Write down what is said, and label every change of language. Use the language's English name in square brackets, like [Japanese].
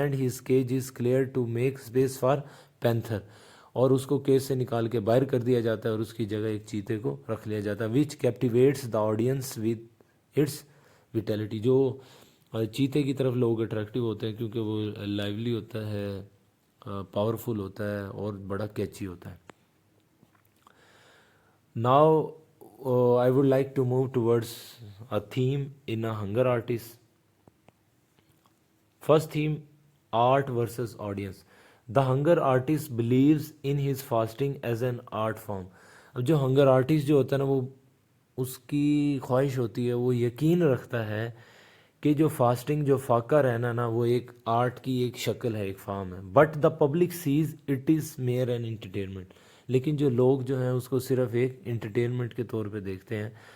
[English] and his cage is clear to make space for panther, [Urdu] اور اس کو cage سے نکال کے باہر کر دیا جاتا ہے اور اس کی جگہ ایک چیتے کو رکھ لیا جاتا ہے. [English] which captivates the audience with its vitality, [Urdu] جو چیتے کی طرف لوگ اٹریکٹیو ہوتے ہیں کیونکہ وہ لائیولی ہوتا ہے، پاورفل ہوتا ہے اور بڑا کیچی ہوتا ہے. [English] Now, I would like to move towards a theme in a hunger artist. First theme, art versus audience. The hunger artist believes in his fasting as an art form. [Urdu] اب جو hunger artist جو ہوتا ہے نا، وہ اس کی خواہش ہوتی ہے، وہ یقین رکھتا ہے کہ جو فاسٹنگ، جو فاقہ رہنا نا، وہ ایک آرٹ کی ایک شکل ہے، ایک فارم ہے. [English] but the public says it is mere an entertainment, [Urdu] لیکن جو لوگ جو ہیں اس کو صرف ایک انٹرٹینمنٹ کے طور پہ دیکھتے ہیں.